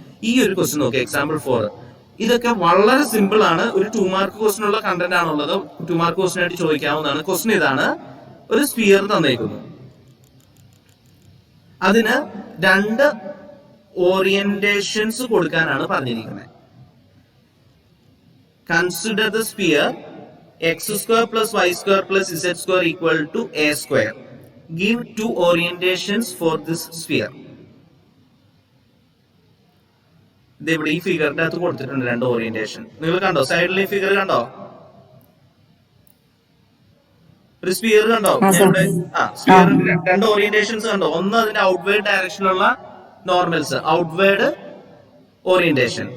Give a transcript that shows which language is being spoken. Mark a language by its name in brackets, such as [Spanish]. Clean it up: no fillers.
[Malayalam] ഈ ഒരു ക്വസ്റ്റ്യൻ നോക്കി, എക്സാമ്പിൾ 4. ഇതൊക്കെ വളരെ സിമ്പിൾ ആണ്. ഒരു 2 മാർക്ക് ക്വസ്റ്റ്യൻ ഉള്ള കണ്ടന്റ് ആണുള്ളത്. 2 മാർക്ക് ക്വസ്റ്റ്യൻ ആയിട്ട് ചോദിക്കാവുന്നതാണ്. ക്വസ്റ്റ്യൻ ഇതാണ്: ഒരു സ്ഫിയർ തന്നേക്കുന്നു. അതിന് രണ്ട് ഓറിയന്റേഷൻസ് കൊടുക്കാനാണ് പറഞ്ഞിരിക്കുന്നത്. [English] Consider the sphere x² plus y² plus z² equal to a². Give two orientations for this sphere. [Malayalam] ഇവിടെ ഈ ഫിഗറിന്റെ അകത്ത് കൊടുത്തിട്ടുണ്ട് രണ്ട് ഓറിയന്റേഷൻ. നിങ്ങൾ കണ്ടോ? സൈഡിൽ ഈ ഫിഗർ കണ്ടോ? ഒരു സ്ഫിയർ കണ്ടോ? സ്ഫിയറിന്റെ രണ്ട് ഓറിയന്റേഷൻസ് കണ്ടോ? ഒന്ന് അതിന്റെ ഔട്ട്വേർഡ് ഡയറക്ഷനിലുള്ള നോർമൽസ്, ഔട്ട്വേർഡ് ഓറിയന്റേഷൻ.